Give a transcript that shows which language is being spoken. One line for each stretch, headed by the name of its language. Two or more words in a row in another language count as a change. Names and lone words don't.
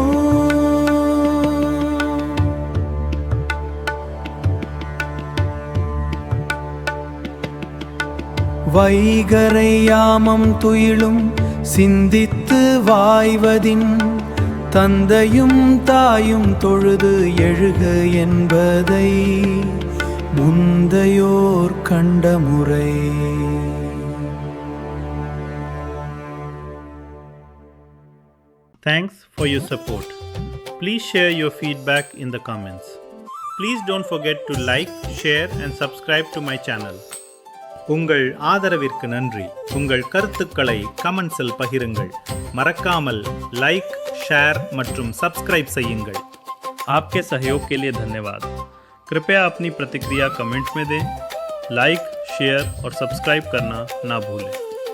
Tamil: வைகரை யாமம் துயிலும் சிந்தித்து வாய்வதின் தந்தையும் தாயும் தொழுது எழுக என்பதை முந்தையோர் கண்ட முறை.
English: Thanks for your support. Please share your feedback in the comments. Please don't forget to like, share and subscribe to my channel.
Tamil: உங்கள் ஆதரவிற்கு நன்றி. உங்கள் கருத்துக்களை கமெண்ட்ஸில் பகிருங்கள். மறக்காமல் லைக், ஷேர் மற்றும் சப்ஸ்கிரைப் செய்யுங்கள்.
Hindi: आपके सहयोग के लिए धन्यवाद. कृपया अपनी प्रतिक्रिया कमेंट्स में दें. लाइक, शेयर और सब्सक्राइब करना ना भूलें.